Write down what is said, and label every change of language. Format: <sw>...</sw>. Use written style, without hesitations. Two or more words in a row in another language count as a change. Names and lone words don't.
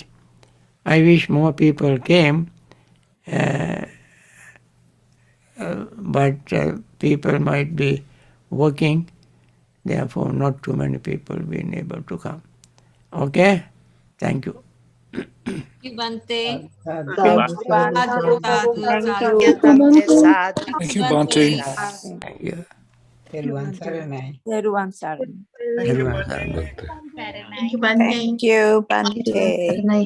<en>I wish more people came, but people might be working, therefore not too many people being able to come. Okay? Thank you. Thank you, Bhante. Thank you,</en> <pi>Sadhu, sadhu,</pi> <en>Thank sadhu. you, Bhante. Sadhu. Thank you, Bhante. Thank you.</en> <si>Teruvan Saranai. Teruvan Saranai.</si> <en>Everyone. Thank you, Bante. Thank you, Bhante.</en>